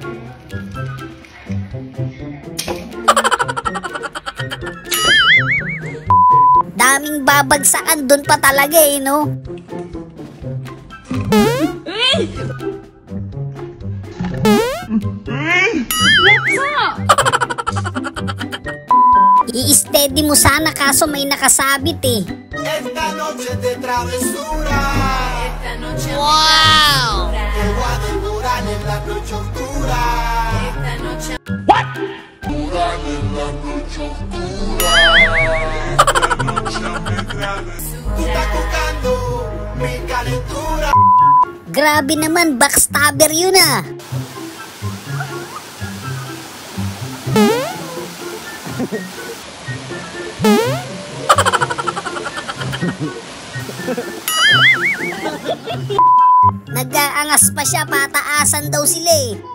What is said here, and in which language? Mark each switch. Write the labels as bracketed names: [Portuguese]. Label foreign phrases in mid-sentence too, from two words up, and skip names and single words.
[Filipino] Daming babagsakan doon pa talaga eh, no? I-steady mo sana kaso may nakasabit eh. [Spanish] Esta noche de travesura. [English] Wow! [Spanish] Te voy a devorar en la noche oscura. [English] What? [Spanish] Devorar en la noche oscura. Tú estás buscando mi calentura. [Filipino] Grabe naman, backstabber yun ah. Nag-aangas pa siya, pataasan daw sila eh.